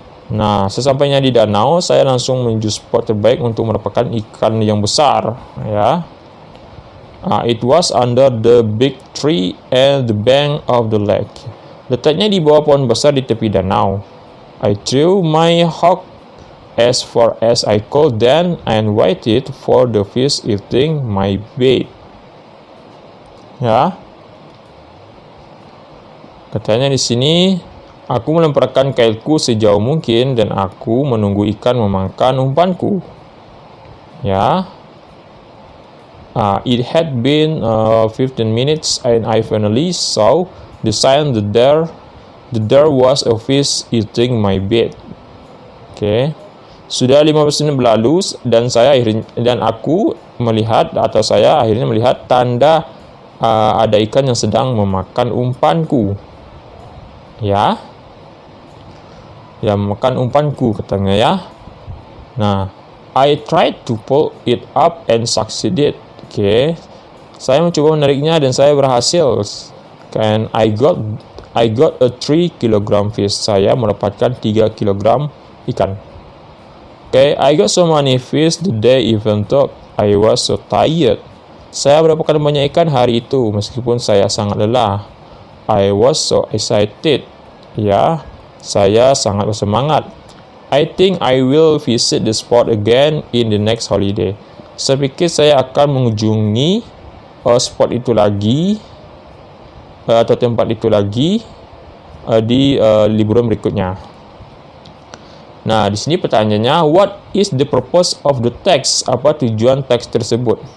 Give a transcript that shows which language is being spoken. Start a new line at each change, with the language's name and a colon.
Indonesian: Nah, sesampainya di danau, saya langsung menuju spot terbaik untuk mendapatkan ikan yang besar. Ya.
English: It was under the big tree and the bank of the lake.
Indonesian: Letaknya di bawah pohon besar di tepi danau.
English: I threw my hook as far as I could then and waited for the fish eating my bait.
Indonesian: Ya. Katanya di sini, aku melemparkan kailku sejauh mungkin dan aku menunggu ikan memakan umpanku. Ya.
English: It had been 15 minutes and I finally saw the sign that there was a fish eating my bait.
Indonesian: Sudah 15 menit berlalu dan aku melihat atau saya akhirnya melihat tanda ada ikan yang sedang memakan umpanku. Ya. Yang memakan umpanku katanya ya.
English: Nah, I tried to pull it up and succeeded.
Indonesian: Saya mencoba menariknya dan saya berhasil.
English: And I got a 3 kg fish.
Indonesian: Saya mendapatkan 3 kg ikan.
English: Okay, I got so many fish the day even though I was so tired.
Indonesian: Saya mendapatkan banyak ikan hari itu meskipun saya sangat lelah.
English: I was so excited.
Indonesian: Ya, saya sangat bersemangat.
English: I think I will visit the spot again in the next holiday.
Indonesian: Saya fikir saya akan mengunjungi spot itu lagi atau tempat itu lagi di liburan berikutnya. Nah, di sini pertanyaannya,
English: what is the purpose of the text?
Indonesian: Apa tujuan teks tersebut?